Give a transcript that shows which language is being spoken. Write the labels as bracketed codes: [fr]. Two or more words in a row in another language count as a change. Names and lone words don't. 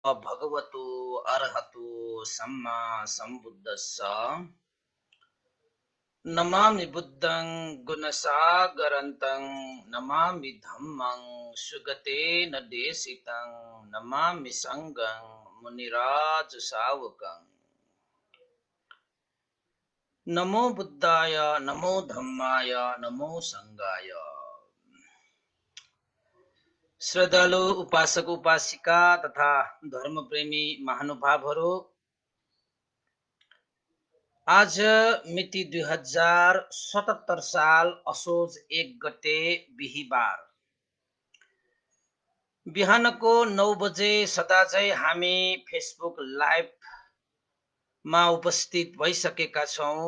[pi] भगवतो अर्हतो सम्मा सम्बुद्धस्स नमामि बुद्धं गुणसागरन्तं नमामि धम्मं सुगतेन देशितं नमामि संඝं मुनिराज सावकं नमो बुद्धाय नमो धम्माय नमो संघाय। [ne] श्रद्धालु उपासक उपासिका तथा धर्म प्रेमी महानुभावहरू, आज मिति 2077 साल असोज 1 गते बिहिबार बिहानको 9 बजे सदाझै हामी फेसबुक लाइभमा उपस्थित भइसकेका छौं।